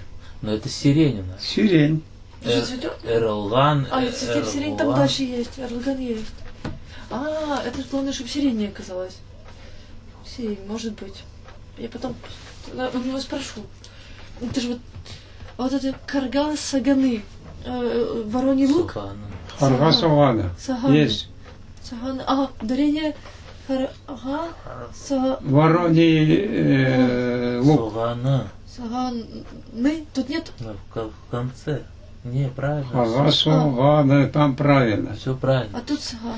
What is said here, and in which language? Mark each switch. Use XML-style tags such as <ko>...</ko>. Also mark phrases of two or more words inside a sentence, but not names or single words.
<ru>Но это сирень у нас. Сирень. Что цветет? Эрлган. А, сирень там дальше есть. Эрлган есть. А, это главное, чтобы сирень не оказалось. Сирень, может быть. Я потом у него спрошу. Это же вот это</ru> <crh>карга саганы.</crh> <ru>Вороний лук.</ru> <crh>Харга Сагана.</crh> <ru>Саганы. Есть. Саганы. Ага, ударение. Ага. Вороний лук. Сагана. Саганы. Тут нет. В конце. Не, правильно.</ru> <crh>Харга Сагана,</crh> <ru>там правильно. Все правильно. А тут саганы.</ru>